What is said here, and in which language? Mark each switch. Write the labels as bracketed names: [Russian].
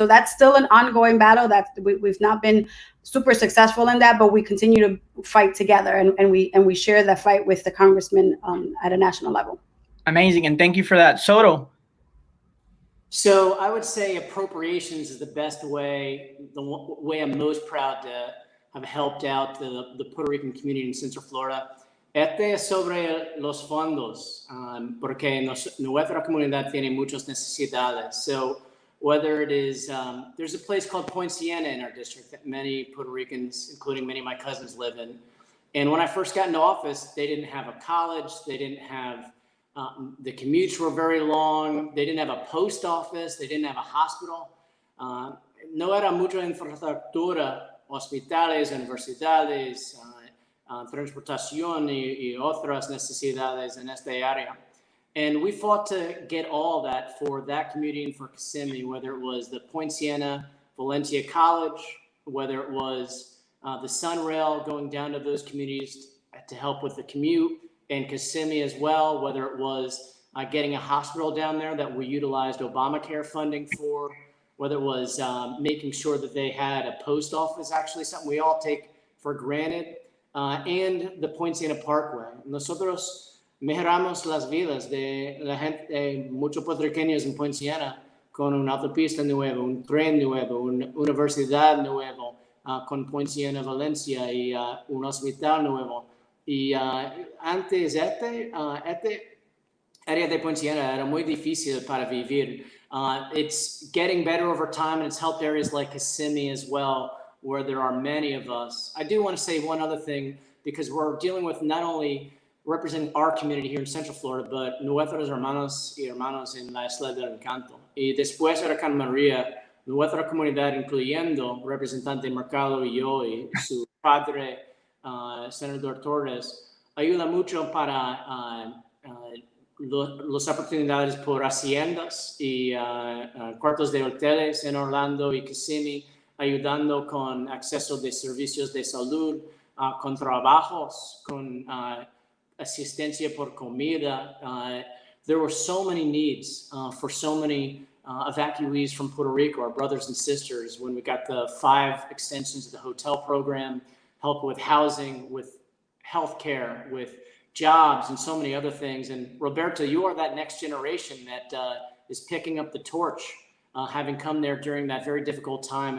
[English] So that's still an ongoing battle. That we've not been super successful in that, but we continue to fight together, and we share that fight with the congressman at a national level. Amazing, and thank you for that. Soto. So I would say appropriations is the best way, the way I'm most proud to have helped out the Puerto Rican community in Central Florida. [Spanish] Este es sobre los fondos, porque nuestra comunidad tiene muchas necesidades. [English] So whether it is, there's a place called Point Siena in our district that many Puerto Ricans, including many of my cousins, live in. And when I first got into office, they didn't have a college, they didn't have, the commutes were very long, they didn't have a post office, they didn't have a hospital. [Spanish] No era mucha infraestructura, hospitales, universidades, transportación y otras necesidades en esta área. [English] And we fought to get all that for that community and for Kissimmee, whether it was the Point Siena Valencia College, whether it was the Sunrail going down to those communities to help with the commute, and Kissimmee as well, whether it was getting a hospital down there that we utilized Obamacare funding for, whether it was making sure that they had a post office, actually something we all take for granted, and the Point Siena Parkway. [Spanish] Nosotros mejoramos las vidas de la gente, muchos puertorriqueños en Point Siena, con una autopista nueva, un tren nuevo, una universidad nuevo, con Point Siena Valencia y un hospital nuevo. Y antes este área de Point Siena era muy difícil para vivir. [English] It's getting better over time, and it's helped areas like Kissimmee as well, where there are many of us. I do want to say one other thing, because we're dealing with not only representing our community here in Central Florida, but [Spanish] nuestros hermanos y hermanas en la Isla del Encanto. Y después de Huracán María, nuestra comunidad, incluyendo representante Mercado y yo y su padre, senador Torres, ayuda mucho para las oportunidades por haciendas y cuartos de hoteles en Orlando y Kissimmee, ayudando con acceso de servicios de salud, con trabajos, con asistencia por comida. [English] There were so many needs for so many evacuees from Puerto Rico, our brothers and sisters, when we got the 5 extensions of the hotel program, help with housing, with healthcare, with jobs, and so many other things. And Roberto, you are that next generation that is picking up the torch, having come there during that very difficult time.